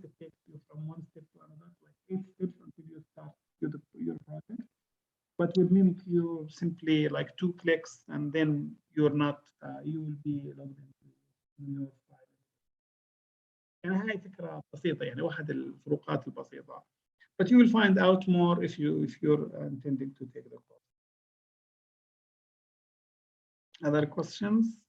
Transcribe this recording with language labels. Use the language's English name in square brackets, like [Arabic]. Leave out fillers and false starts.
[English] It takes you from one step to another, like 8 steps until you start your project. But with mimikyu, simply like 2 clicks, and then you're not, you will be logged into your file. [Arabic] يعني هاي فكرة بسيطة يعني واحد الفروقات البسيطة. [English] But you will find out more if you're intending to take the course. Other questions?